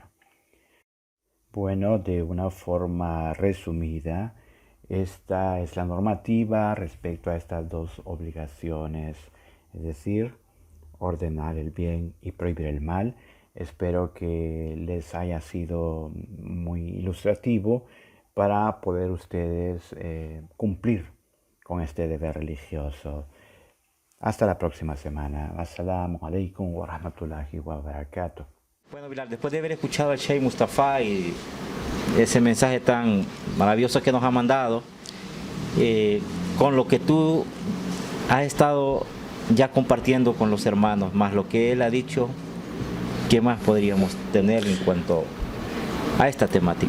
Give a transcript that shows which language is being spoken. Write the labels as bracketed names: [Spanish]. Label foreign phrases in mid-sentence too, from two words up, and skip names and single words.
[Spanish] Bueno, de una forma resumida, esta es la normativa respecto a estas dos obligaciones, es decir, ordenar el bien y prohibir el mal. Espero que les haya sido muy ilustrativo para poder ustedes cumplir con este deber religioso. Hasta la próxima semana. [Arabic] السلام عليكم ورحمة الله وبركاته. [Spanish] Bueno, Bilal, después de haber escuchado al Sheikh Mustafa y ese mensaje tan maravilloso que nos ha mandado, con lo que tú has estado ya compartiendo con los hermanos, más lo que él ha dicho, ¿Qué más podríamos tener en cuanto a esta temática?